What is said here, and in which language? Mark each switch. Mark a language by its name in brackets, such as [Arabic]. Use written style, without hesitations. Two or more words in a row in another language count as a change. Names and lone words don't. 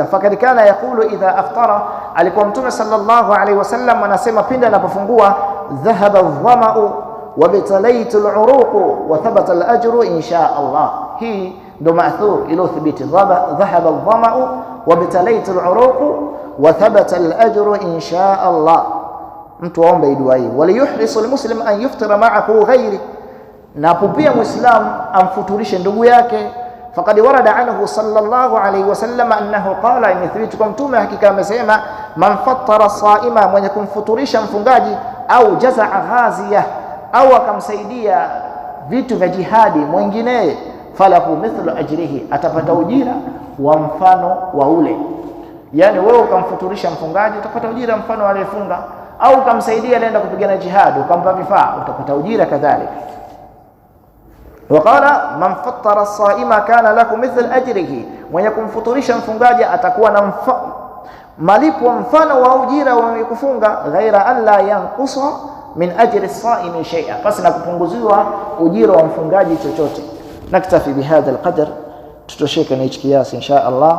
[Arabic] فقد كان يقول إذا أفطر, [Swahili] alikuwa mtume [Arabic] صلى الله عليه وسلم [Swahili] anasema pindi anapofungua: [Arabic] ذهب الظمأ وابتلت العروق وثبت الأجر إن شاء الله. [Swahili] Hii ndo ma'thur iliyothibiti: [Arabic] ذهب الظمأ وابتلت العروق وثبت الأجر إن شاء الله. [Swahili] Mtu aombe dua hii. [Arabic] وليحرص المسلم أن يفطر معه غيره, [Swahili] na pia muislam amfuturishe ndugu yake. [Arabic] فقد ورد عنه صلى الله عليه وسلم أنه قال, [Swahili] imethibiti kwa mtume hakika amesema: [Arabic] من فطر صائما, [Swahili] mwenye kumfuturisha mfungaji, [Arabic] أو جهز غازيا, [Swahili] au akamsaidia vitu vya jihadi mwingine, [Arabic] فله مثل أجره, [Swahili] atapata ujira wa mfano wa ule. Yani wewe ukamfuturisha mfungaji utapata ujira mfano aliyefunga, au ukamsaidia alienda kupigana jihad ukampa vifaa utapata ujira kadhalika. [Arabic] وقال من فطر الصائم كان له مثل أجره, [Swahili] mwenye kumfuturisha mfungaji atakuwa na malipo mfano wa ujira wa mwenye kufunga, [Arabic] غير أن لا ينقص من أجر الصائم شيئا, [Swahili] basi na kupunguziwa ujira wa mfungaji chochote. [Arabic] نكتفي بهذا القدر, [Swahili] tutosheke na hichi kiasi [Arabic] إن شاء الله.